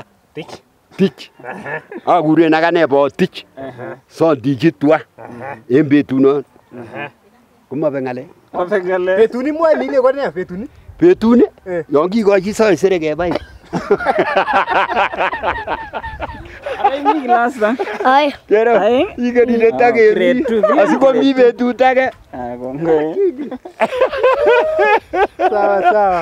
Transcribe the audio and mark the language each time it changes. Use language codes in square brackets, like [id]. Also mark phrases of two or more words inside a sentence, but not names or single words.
[kln] Tich. Akuren akane Botich. Sondichi tua. En betunon. Komabe ng'alek. Betuni mwoe ile ko ne betuni? Betuni yon kikochi saisere kebai. Ay mi class da. Ay. Kero. Ingen ile takeri. Asikomi betut age. Kongoi. Sawa.